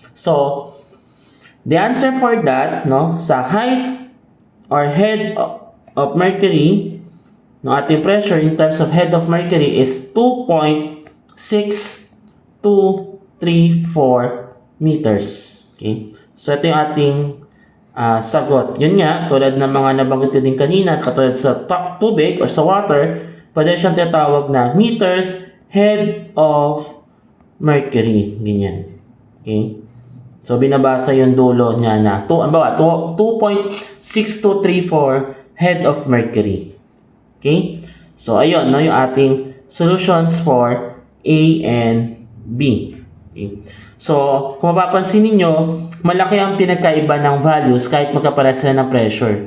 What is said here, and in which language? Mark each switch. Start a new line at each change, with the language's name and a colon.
English: So, the answer for that, no,
Filipino: sa
English: height or head of Mercury, no,
Filipino: ating
English: pressure in terms of head of Mercury is 2.6234 meters.
Filipino: Okay? So, ito yung ating sagot. Yun nga, tulad ng mga nabanggit ko din kanina, katulad sa tubig or sa water, pwede siyang tinatawag na meters head of Mercury. Ganyan. Okay? So, binabasa yung dulo niya na 2.6234 head of Mercury. Okay? So, ayun, no, yung ating
English: solutions for A and B. Okay?
Filipino: So, kung mapapansin ninyo, malaki ang pinagkaiba ng values kahit magkapares sila ng pressure.